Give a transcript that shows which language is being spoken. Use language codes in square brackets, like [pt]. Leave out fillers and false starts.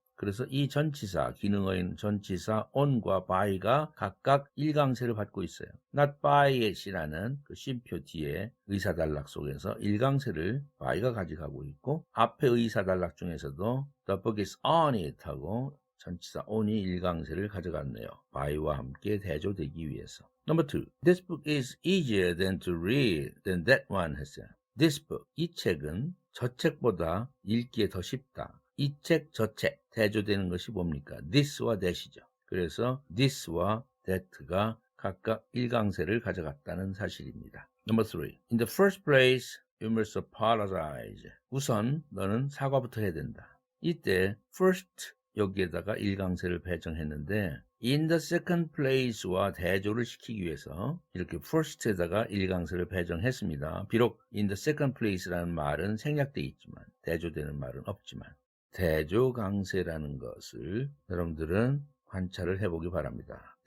[ko] 그래서 이 전치사, 기능어인 전치사 on과 by가 각각 일강세를 받고 있어요. [en] not by it [ko] 이라는 그 쉼표 뒤에 의사단락 속에서 일강세를 by가 가져가고 있고 앞에 의사단락 중에서도 [en] the book is on it [ko] 하고 전치사 on이 일강세를 가져갔네요. by와 함께 대조되기 위해서. [en] Number 2, this book is easier than to read than that one [ko] 했어요. [en] This book, [ko] 이 책은 저 책보다 읽기에 더 쉽다. 이 책, 저 책, 대조되는 것이 뭡니까? this와 that이죠. 그래서 this와 that가 각각 일강세를 가져갔다는 사실입니다. [en] Number 3. In the first place, you must apologize. [ko] 우선 너는 사과부터 해야 된다. 이때 first 여기에다가 일강세를 배정했는데 [en] in the second place [ko] 와 대조를 시키기 위해서 이렇게 first에다가 일강세를 배정했습니다. 비록 [en] in the second place [ko] 라는 말은 생략되어 있지만 대조되는 말은 없지만 대조 강세라는 것을 여러분들은 관찰을 해보기 바랍니다.